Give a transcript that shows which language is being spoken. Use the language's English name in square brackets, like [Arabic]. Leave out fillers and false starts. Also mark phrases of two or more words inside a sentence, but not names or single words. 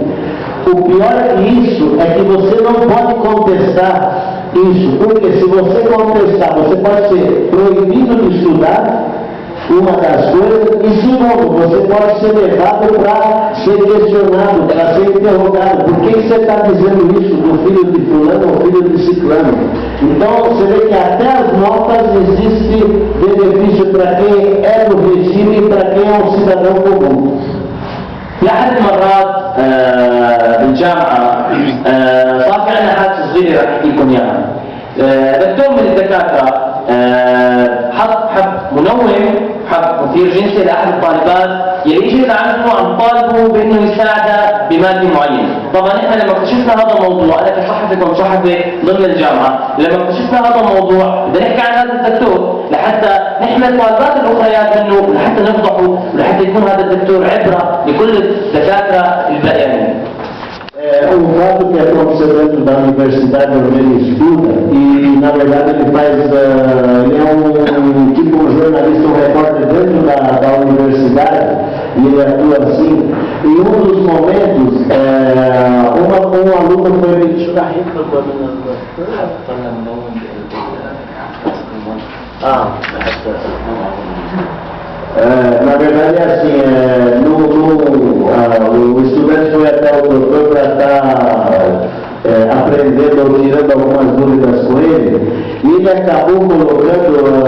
[Portuguese] O pior que isso é que você não pode contestar isso, porque se você contestar, você pode ser proibido de estudar, uma das coisas, e de novo, você pode ser levado para ser questionado, para ser interrogado. Por que você está dizendo isso do filho de fulano ou filho de ciclano? Então você vê que até as notas existe benefício para quem é do regime e para quem é um cidadão comum. [Arabic] في أحد المرات بالجامعة صار في عندنا حادثة صغيرة راح أحكي لكم إياها. دكتور من الدكاترة حب منوم، حب مثير جنسي لأحد الطالبات يلي يجي عنده عم طالبه بأنه يساعده بمادة معينة. طبعا احنا لما اكتشفنا هذا الموضوع، أنا كصحفي كنت صحفي ضمن الجامعة، لما اكتشفنا هذا الموضوع بدنا نحكي عن هذا الدكتور لحتى نحمل الطالبات الأخريات منه، لحتى نفضحه، ولحتى يكون هذا الدكتور عبرة لكل الدكاترة الباقيين. [Portuguese] O fato que aconteceu dentro da universidade onde ele estuda, e na verdade ele faz, ele é um tipo um jornalista, um repórter dentro da universidade, e ele atua assim. Em um dos momentos, um aluno foi me na verdade é assim, o estudante foi até o doutor para estar aprendendo ou tirando algumas dúvidas com ele, e ele acabou colocando